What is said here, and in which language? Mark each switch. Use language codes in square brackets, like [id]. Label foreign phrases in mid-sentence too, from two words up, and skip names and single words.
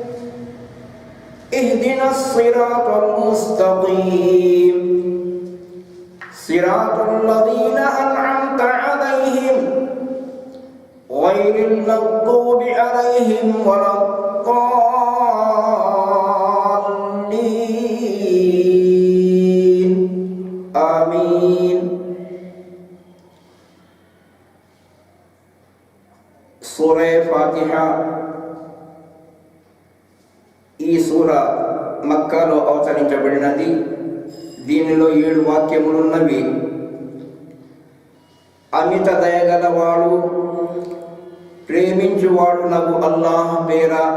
[ar] اهدنا الصراط المستقيم صراط الذين أنعمت عليهم غير المغضوب عليهم ولا الضالين آمين. [te] సూరా ఫాతిహా ఈ సూరా మక్కాలో అవతరించబడినది. దీనిలో 7 వాక్యములున్నవి. అమిత దయగలవాడు ప్రేమించువాడు నగు అల్లాహ్ పేర.